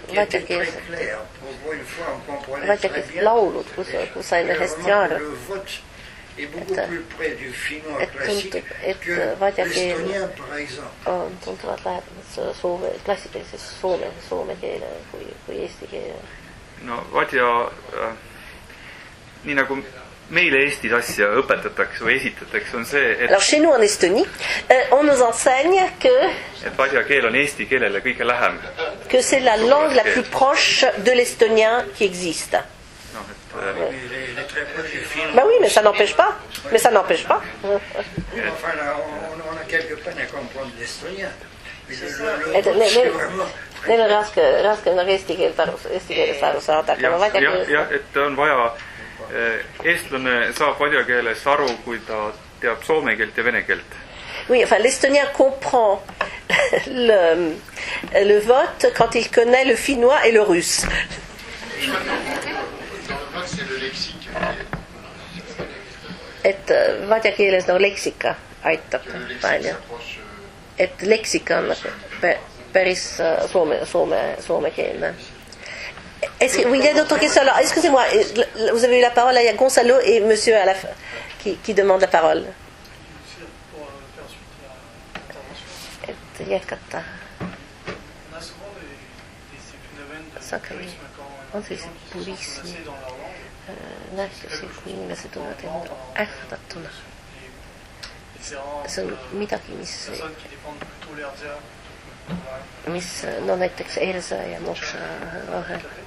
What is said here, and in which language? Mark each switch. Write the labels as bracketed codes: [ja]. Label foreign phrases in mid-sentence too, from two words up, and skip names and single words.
[fr] Pour une fois, on comprenait très bien. Le vote est beaucoup plus près du finnois classique que l'estonien, par exemple. [et] Tuntuvat klassikalisest soome keele kui eesti keele. No Vadja, nii nagu meile Eestis asja õpetatakse või esitatakse, on see, et... [fr] Alors, chez nous en Estonie, on nous enseigne que... [et] Et vadja keel on eesti keelele kõige lähem. [fr] Que c'est la langue la plus proche de l'estonien qui existe. [et] No, [fr] bah oui, mais ça n'empêche pas. Mais ça n'empêche pas. Enfin, on a quelque peine à comprendre l'estonien. [et] Neil on raske eesti keelest aru saada. Jah, et on vaja... Eestlane saab vadja keelest aru, kui ta teab soome keelt ja vene keelt. [fr] Oui, enfin, l'estonien comprend le vote quand il connaît le finnois et le russe. Dans le vote, c'est le lexique. [et] Et vadja keeles leksika aitab palju. Et leksika on päris soomekeelne. [fr] Il y a d'autres questions. Alors, excusez-moi, vous avez eu la parole, il y a Gonzalo et monsieur à la fin qui demande la parole. [et] Jätkata. On sellised purismi nähtusi, kui inimesed tunnevad enda ähvardatuna. See on midagi, mis näiteks Elsa ja Moksha vahel.